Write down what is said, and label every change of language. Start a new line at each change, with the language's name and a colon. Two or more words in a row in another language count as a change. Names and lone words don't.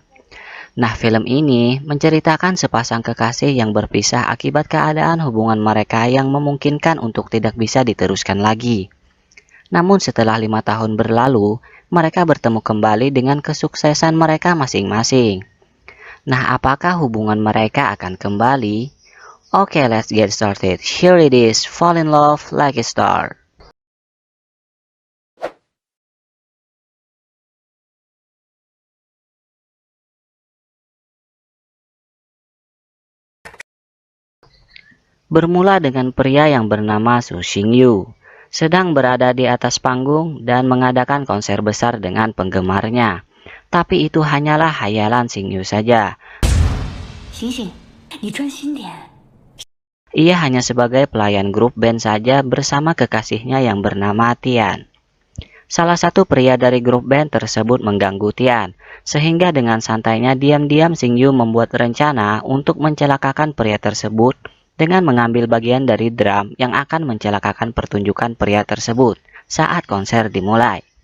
Indonesian: Nah, film ini menceritakan sepasang kekasih yang berpisah akibat keadaan hubungan mereka yang memungkinkan untuk tidak bisa diteruskan lagi. Namun setelah 5 tahun berlalu, mereka bertemu kembali dengan kesuksesan mereka masing-masing. Nah, apakah hubungan mereka akan kembali? Oke,
English: let's get started. Here it is, Fall in Love Like a Star.
Indonesian: Bermula dengan pria yang bernama Su Xingyu, sedang berada di atas panggung dan mengadakan konser besar dengan penggemarnya. Tapi itu hanyalah hayalan Xingyu saja.
Chinese: 醒醒，你专心点。
Indonesian: Ia hanya sebagai pelayan grup band saja bersama kekasihnya yang bernama Tian. Salah satu pria dari grup band tersebut mengganggu Tian, sehingga dengan santainya diam-diam Xingyu membuat rencana untuk mencelakakan pria tersebut dengan mengambil bagian dari drum yang akan mencelakakan pertunjukan pria tersebut saat konser dimulai.